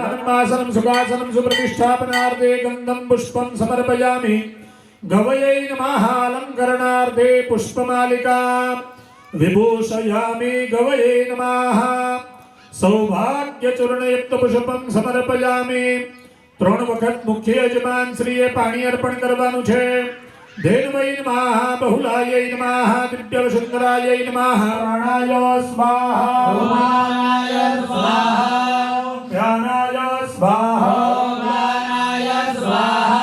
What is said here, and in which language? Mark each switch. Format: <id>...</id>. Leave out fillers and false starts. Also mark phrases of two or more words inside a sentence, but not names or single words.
<sa>धर्मासनं सुखासनं सुप्रतिष्ठापनार्थे गन्धं पुष्पं समर्पयामि गवयै नमः अलङ्करणार्थे पुष्पमालिकां विभूषयामि गवयै नमः सौभाग्यचूर्णयुक्त पुष्पं समर्पयामि</sa> <gu>3 વખત મુખ્ય યજમાન શ્રીએ પાણી અર્પણ કરવાનું છે</gu> <sa>ધેનવૈ નમઃ બહુલાય નમઃ દિવ્યવસુંદરાય નમઃ પ્રાણાય સ્વાહા ભુવાનાય સ્વાહા ધ્યાનાય સ્વાહા ભુવાનાય સ્વાહા</sa>